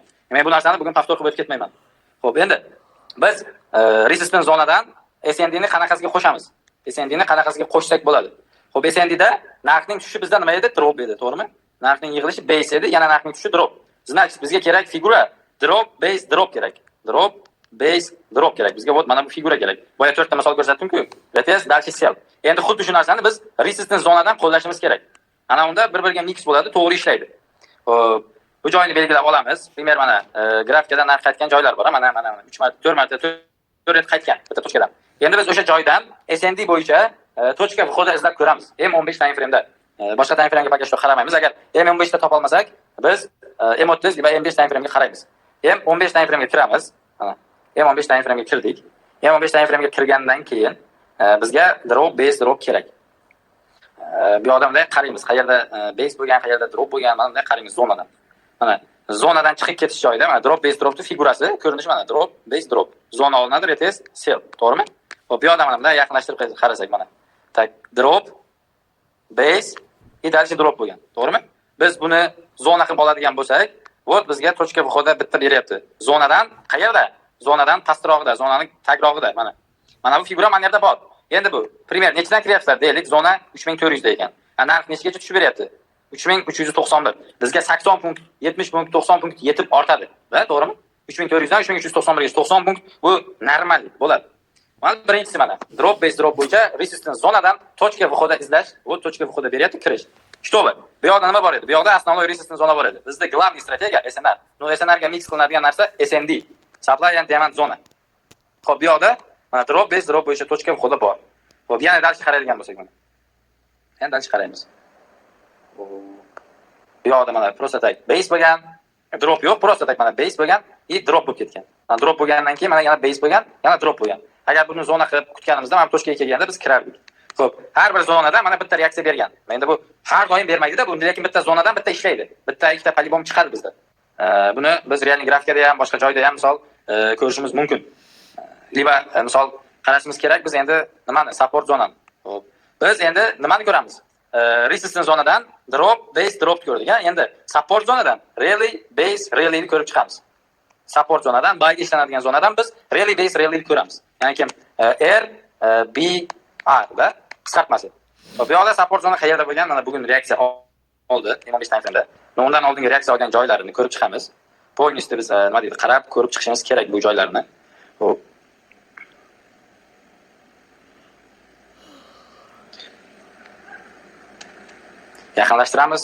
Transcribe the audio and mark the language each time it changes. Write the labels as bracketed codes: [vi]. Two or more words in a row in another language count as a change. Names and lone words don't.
[uz] Men bu narsani bugun повтор qilib o'tib ketmayman. Xo'p, endi biz resistance zonadan SND ni qanaqasiga qo'shamiz? SND ni qanaqasiga qo'shsak bo'ladi? Xo'p, SND da narxning tushishi bizda nima edi? Drop edi, to'g'rimi? Narxning yig'ilishi base edi, yana narxning tushishi drop. Значит, bizga kerak figura [en] drop, base, drop [uz] kerak. [en] Drop, base, drop [uz] kerak. Bizga вот mana bu figura kerak. Boya 4 ta misol ko'rsatdim-ku. Retest, dalchi sell. Endi xuddi shu narsani biz resistance zonadan qo'llashimiz kerak. Ana unda bir-biriga mix bo'ladi, to'g'ri ishlaydi. Xo'p, bu joyni belgilab olamiz. Primer mana grafikadan narx qaytgan joylar bor. Mana 3 marta, 4 marta 4 ret qaytgan bitta tochkadan. Endi biz o'sha joydan SND bo'yicha [ru] точка входа [uz] izlab ko'ramiz. M15 [en] time frame'da. [uz] Boshqa [en] time frame'ga [ru] пока что [uz] qaramaymiz. Agar M15 da topa olmasak, biz M30 va M5 [en] time frame'ga [uz] qaraymiz. M15 [en] time frame'ga [uz] kiramiz. Mana M15 [en] time frame'ga [uz] kirdik. M15 [en] time frame'ga [uz] kirgandan keyin bizga [en] drop, base, drop [uz] kerak. Bu yoqda bunday qaraymiz. Qayerda base bo'lgan, qayerda drop bo'lgan, mana bunday qaraymiz zonadan. Mana zonadan chiqib ketish joyida mana [en] drop, base, dropning [uz] figurasi ko'rinishi mana [en] drop, base, drop. [uz] Zona olinadi, [en] retest, sell, [uz] to'g'rimi? Xo'p, bu yoqda mana bunday yaqinlashtirib qarasak mana. Tak, [en] drop, base, [ru] и дальше [uz] drop bo'lgan, to'g'rimi? Biz buni zona qilib oladigan bo'lsak, вот bizga [ru] точка входа [uz] bitta beryapti. Zonadan qayerda? Zonadan pastrog'ida, zonaning tagrog'ida mana. Mana bu figura mana yerda bor. Endi bu primer nechidan kiryapsizlar deylik, zona 3400 da ekan. Narx nechigacha tushib beryapti? 3391. Bizga 80 punkt, 70 punkt, 90 punkt yetib ortadi. Va to'g'rimi? 3400 dan 3391 ga 90 punkt bu normal bo'ladi. Mana birinchisi mana. [en] Drop base drop [uz] bo'yicha resistance zonadan [ru] точка входа [uz] izlash, bu [ru] точка входа [uz] beryapti, kirish. Shto'ba. Bu yoqda nima bor edi? Bu yoqda основной resistance zona bor edi. Bizda главный strategiya SNR. No SNR ga mix qilinadigan narsa SND. [en] Supply and demand [uz] zona. Xo'p, bu yoqda mana [en] drop base drop [uz] bo'yicha [ru] точка входа [uz] bor. Xo'p, yana dalchi qaraydigan bo'lsak mana. Endi dalchi qaraymiz. Bu yoqda mana [ru] просто так [uz] base bo'lgan, drop yo'q, [ru] просто так [uz] mana base bo'lgan, и drop bo'lib ketgan. Mana drop bo'lgandan keyin mana yana base bo'lgan, yana drop bo'lgan. Agar buni zona qilib kutganimizda mana tochkaga kelganda biz kirardik. Xo'p, har bir zonada mana bitta reaksiya bergan. Endi bu har doim bermaydi-da, bu lekin bitta zonadan bitta ishlaydi. Bitta ikkita polibom chiqadi bizda. Buni biz real grafikada ham, boshqa joyda ham misol ko'rishimiz mumkin. Liba misol qarashimiz kerak biz endi nimani? Support zonani. Xo'p, biz endi nimani ko'ramiz? Resistance zonadan [en] drop, base, drop [uz] ko'rdik. Endi support zonadan [en] rally, base, rally [uz] ni ko'rib chiqamiz. support zonadan, byga ishlanadigan zonadan biz [en] really base really [uz] ko'ramiz. Ya'ni kim R B R da qisqartmasi. Bu yoqda support zona qayerda bo'lgan? Mana bugun reaksiya oldi 25 frame'da. Undan oldingi reaksiya olgan joylarini ko'rib chiqamiz. Polnistni biz nima deydi, qarab ko'rib chiqishimiz kerak bu joylarni. Xo'p. Yaqinlashtiramiz.